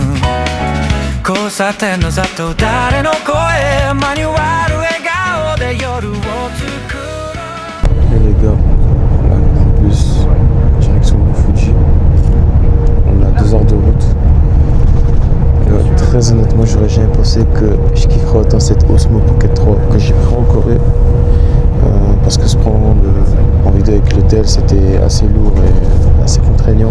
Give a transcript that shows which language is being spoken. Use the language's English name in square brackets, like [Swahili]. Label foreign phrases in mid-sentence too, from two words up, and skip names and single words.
[Japanese] 交差点の雑踏誰の声マニュアル笑顔で夜を作る。 [French] Les gars, on a un bus direction Fuji. On a 2 heures de route. Très honnêtement, j'aurais jamais pensé que je kifferais autant cette Osmo Pocket 3 que j'ai pris en Corée. Parce que se prendre en vidéo avec le tel c'était assez lourd et assez contraignant.